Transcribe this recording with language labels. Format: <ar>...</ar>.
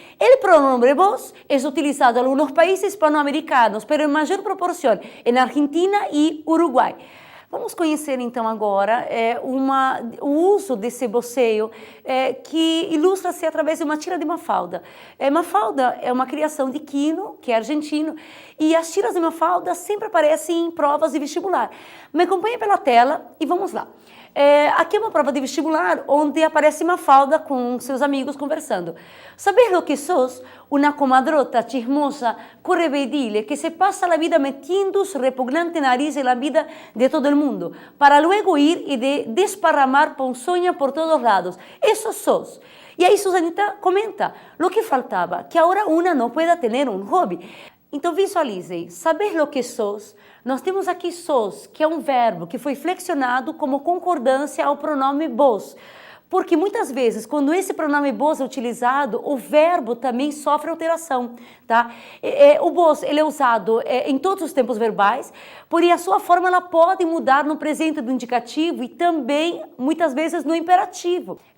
<es>El pronombre vos es utilizado en algunos países hispanoamericanos, pero en mayor proporción en Argentina y Uruguay.</es> <pt>Vamos conhecer então agora o uso desse voceo que ilustra-se através de uma tira de Mafalda. Mafalda é uma criação de Quino, que é argentino, e as tiras de Mafalda sempre aparecem em provas de vestibular. Me acompanhe pela tela e vamos lá. Aqui é uma prova de vestibular onde aparece Mafalda com seus amigos conversando.</pt> <es>¿Sabes lo que sos? Una comadrota chismosa, correveidile, que se pasa la vida metiendo su repugnante nariz en la vida de todo el mundo, para luego ir y desparramar ponzoña por todos lados. Eso sos. Y ahí Susanita comenta, lo que faltaba, que ahora una no pueda tener un hobby.</es> <pt>Então visualizem,</pt> <es>saber lo que sos,</es> <pt>nós temos aqui sos, que é um verbo que foi flexionado como concordância ao pronome vos. Porque muitas vezes, quando esse pronome vos é utilizado, o verbo também sofre alteração, tá? O vos, ele é usado em todos os tempos verbais, porém a sua forma ela pode mudar no presente do indicativo e também, muitas vezes, no imperativo.</pt>